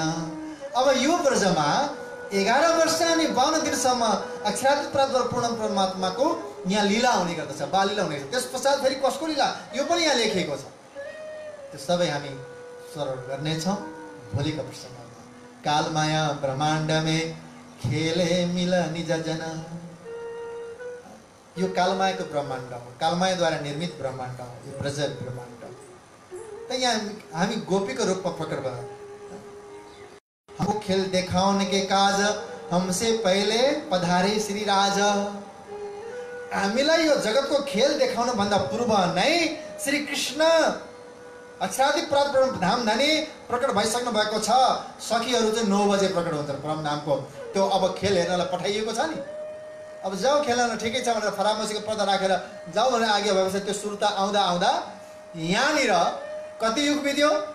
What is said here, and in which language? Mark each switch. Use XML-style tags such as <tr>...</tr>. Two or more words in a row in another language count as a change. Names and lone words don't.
<ne>अब यो ब्रजमा 11 वर्ष अनि 52 दिनसम्म अक्षरातीत पूर्ण परमात्माको यहाँ लीला हुने गर्दछ, बालीला हुने गर्दछ। त्यस पश्चात फेरि कसको लीला यो पनि यहाँ लेखिएको छ। त्यो सबै हामी श्रवण गर्नेछौँ भोलिको प्रसङ्गमा।</ne> <hi>कालमाया ब्रह्माण्ड में खेले मिल निज जन।</hi> <ne>यो कालमायाको ब्रह्माण्ड हो, कालमायाद्वारा निर्मित ब्रह्माण्ड हो यो ब्रज ब्रह्माण्ड। त यहाँ हामी गोपीको रूपमा प्रकट भयौँ।</ne> <hi>हमको खेल देखाउने के काज हमसे पहिले पधारे श्री राज।</hi> <ne>हामीलाई यो जगतको खेल देखाउन भन्दा पूर्व नै श्री कृष्ण अक्षरादि प्राप्त परमधाम धनी प्रकट भइसक्नु भएको छ। सखीहरू चाहिँ 9 बजे प्रकट हुन्छ परमधामको। त्यो अब खेल हेर्नलाई पठाइएको छ नि। अब जाऊ खेल्न ठिकै छ भनेर फरामसीको पर्दा राखेर जाऊ भनेर आज्ञा भएपछि त्यो सुर्ता आउँदा आउँदा यहाँनिर कति युग बित्यो?</ne>